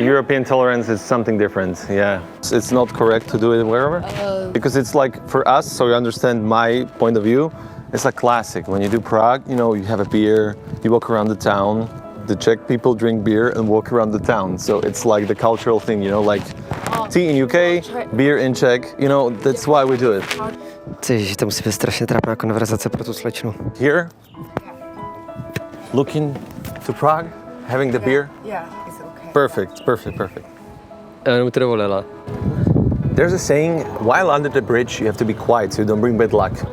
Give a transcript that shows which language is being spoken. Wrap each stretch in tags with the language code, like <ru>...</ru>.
<en>European tolerance is something different. Yeah. It's not correct to do it wherever because it's like for us. So you understand my point of view. It's like classic. When you do Prague, you know, you have a beer, you walk around the town. The Czech people drink beer and walk around the town. So it's like the cultural thing, you know, like tea in UK, beer in Czech, you know, that's why we do it.</en> <cs>Že to musí být strašně trápná konverzace pro tu slečnu.</cs> <en>Here, looking to Prague, having the beer. Yeah, it's okay. Perfect.</en> <cs>Jenom to dovolila.</cs> <en>There's a saying, while under the bridge, you have to be quiet so you don't bring bad luck.</en>